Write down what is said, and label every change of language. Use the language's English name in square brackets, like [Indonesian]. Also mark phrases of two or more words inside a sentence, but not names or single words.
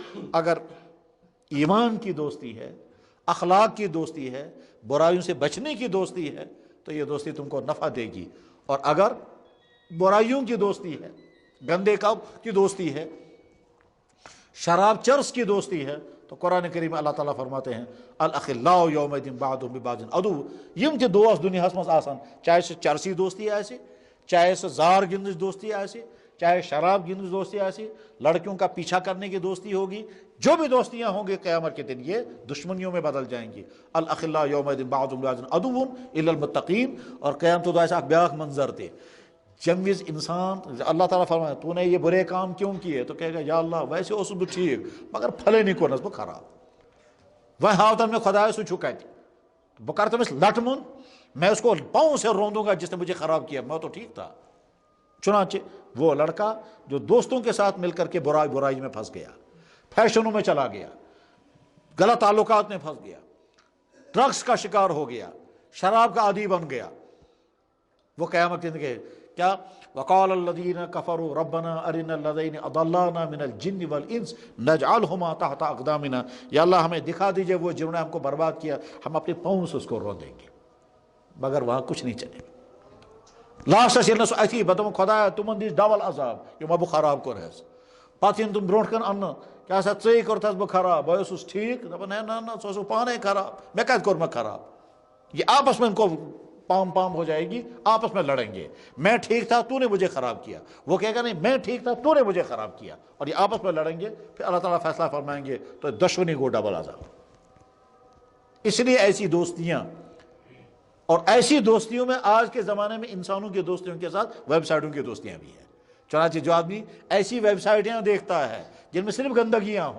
[Urdu] اگر ایمان کی دوستی ہے، اخلاق کی دوستی ہے، برائیوں سے بچنے کی دوستی ہے تو یہ دوستی تم کو نفع دے گی، اور اگر برائیوں کی دوستی ہے، گندے کام کی دوستی ہے، شراب چرس کی دوستی ہے، تو قرآن کریم اللہ تعالیٰ فرماتے ہیں [Arabic] الاخلاء یومئذ بعضهم ببعض عدو، [Kashmiri] یم تہ دوست دنیاہس مز آسان، چاہے سہ چرسی دوستی آسہ، چاہے سہ زار گندٕچ دوستی آسہ، چاہے شراب گندٕچ دوستی آسہ، [Urdu] لڑکیوں کا پیچھا کرنے کی دوستی ہوگی، جو بھی دوستیاں ہوں گی قیامت کے دن یہ دشمنیوں میں بدل جائیں گی۔ [Arabic] الاخلاء یومئذ بعضهم ببعض عدو الا المتقین، [Kashmiri] اور قیامت دۄہ آسہِ اکھ بیاکھ منظر تہِ، جم وز انسان [Urdu] اللہ تعالیٰ فرمائے تو نے یہ برے کام کیوں کیے، تو کہے گا یا اللہ [Kashmiri] ویسے اوسُس بہٕ ٹھیک مگر پھلے نہیں کورنس بہٕ خراب، [Urdu] وہ ہاوتن میں [Kashmiri] خدایا سُہ چھُ کتہِ، بہٕ کرٕ تٔمِس لٹہٕ من، [Urdu] میں اس کو پاؤں سے روندوں گا جس نے مجھے خراب کیا، میں تو ٹھیک تھا۔ چنانچہ وہ لڑکا جو دوستوں کے ساتھ مل کر کے برائی میں پھنس گیا، فیشنوں میں چلا گیا، غلط تعلقات میں پھنس گیا، ڈرگس کا شکار ہو گیا، شراب کا عادی بن گیا، وہ قیامت کے دن کے کیا [Arabic] وقال الذین کفروا ربنا ارنا الذین اضلانا من الجن والانس نجعلهما تحت اقدامنا، [Urdu] یا اللہ ہمیں دکھا دیجئے وہ جنہوں نے ہم کو برباد کیا، ہم اپنے پاؤں سے اس کو رو دیں گے، مگر وہاں کچھ نہیں چلے گا۔ [Kashmiri] لاسٹس ییٚلہِ نہٕ سُہ اتی بہٕ دپم خدایا تِمن دِس ڈبل عذاب یِمو بہٕ خراب کوٚرہس، پتہٕ یِن تِم برونٛٹھ کن اننہٕ کیٛاہ سا ژےٚ کوٚرتھس بہٕ خراب، بہٕ اوسُس ٹھیٖک، دپان ہے نہ ژٕ اوسُکھ پانے خراب، مےٚ کتہِ کوٚر مےٚ خراب، [Urdu] یہ آپس میں ان کو پام پام ہو جائے گی، آپس میں لڑیں گے، میں ٹھیک تھا تو نے مجھے خراب کیا، وہ کہے گا نہیں میں ٹھیک تھا تو نے مجھے خراب کیا، اور یہ آپس میں لڑیں گے، پھر اللہ تعالیٰ فیصلہ فرمائیں گے تو دشمنی کو ڈبل عذاب۔ اس لیے ایسی دوستیاں، اور ایسی دوستیوں میں آج کے زمانے میں انسانوں کی دوستیوں کے ساتھ ویب سائٹوں کی دوستیاں بھی ہیں، چنانچہ جو آدمی ایسی ویب سائٹیں دیکھتا ہے جن میں صرف گندگیاں ہوں،